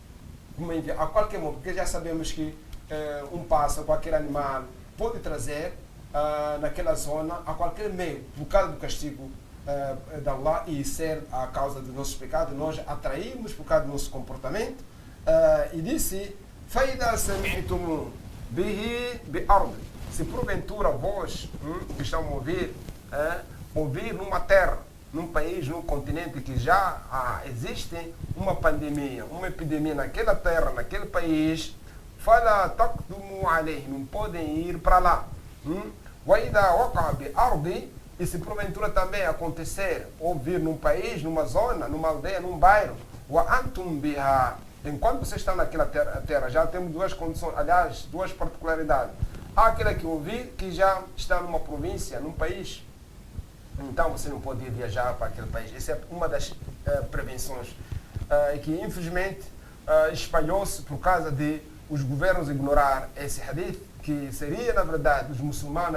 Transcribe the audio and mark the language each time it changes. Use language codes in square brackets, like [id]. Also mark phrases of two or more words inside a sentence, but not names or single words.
[pt] A qualquer momento, porque já sabemos que um pássaro, qualquer animal, pode trazer naquela zona a qualquer meio, por causa do castigo de Allah e ser a causa dos nossos pecados, nós atraímos por causa do nosso comportamento. E disse, [ar] فَإِذَا سَمِعْتُمُ بِهِ بِأَرْضٍ, [pt] se porventura vós que estão a ouvir numa terra, num país, num continente que já existe uma pandemia, uma epidemia naquela terra, naquele país, [ar] فَلَا تَقْدُمُوا عَلَيْهِ, [pt] não podem ir para lá. [ar] وَإِذَا وَقَعَ بِأَرْضٍ, [pt] e se porventura também acontecer, ouvir num país, numa zona, numa aldeia, num bairro, [ar] وَأَنْتُمْ بِهَا, [pt] enquanto vocês estão naquela terra, já temos duas condições, aliás, duas particularidades. Há aquele que ouvir que já está numa província, num país, então você não pode viajar para aquele país. Essa é uma das prevenções que infelizmente espalhou-se por causa de os governos ignorar esse hadith, que seria na verdade os muçulmanos